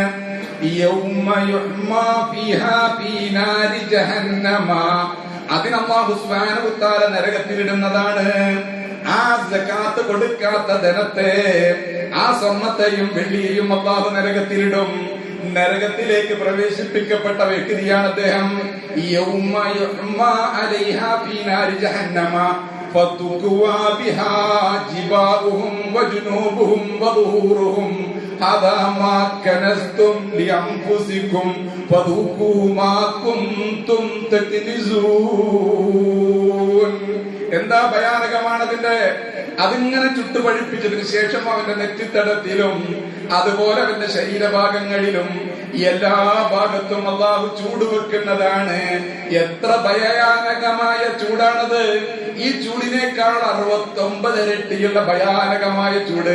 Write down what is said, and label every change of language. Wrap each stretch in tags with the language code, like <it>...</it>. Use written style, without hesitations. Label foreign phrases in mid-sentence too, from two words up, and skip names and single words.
<ml>അതിന്</ml> <ar>الله سبحانه وتعالى</ar> <ml>നരകത്തിലിടുന്നതാണ്. ആ സകാത്ത് കൊടുക്കാത്ത ധനത്തെ, ആ സ്വർണ്ണത്തെയും വെള്ളിയെയും അല്ലാഹു നരകത്തിലിടും. നരകത്തിലേക്ക് പ്രവേശിപ്പിക്കപ്പെട്ട വ്യക്തിയാണ് അദ്ദേഹം.</ml> <ar>فَتُكْوَى بِهَا جِبَاهُهُمْ وَجُنُوبُهُمْ وَظُهُورُهُمْ هَذَا مَا كَنَزْتُمْ لِأَنفُسِكُمْ فَذُوقُوا مَا كُنْتُمْ تَكْنِزُونَ.</ar> <ml>എന്താ ഭയാനകമാണ് അതിന്റെ. അതിങ്ങനെ ചുട്ടുപഴിപ്പിച്ചതിന് ശേഷം അവന്റെ നെറ്റിത്തടത്തിലും അതുപോലെ അവന്റെ ശരീരഭാഗങ്ങളിലും എല്ലാ ഭാഗത്തും അല്ലാഹു ചൂട് വെക്കുന്നതാണ്. എത്ര ഭയാനകമായ ചൂടാണത്! ഈ ചൂടിനേക്കാൾ 69 ഇരട്ടിയുള്ള ഭയാനകമായ ചൂട്.</ml>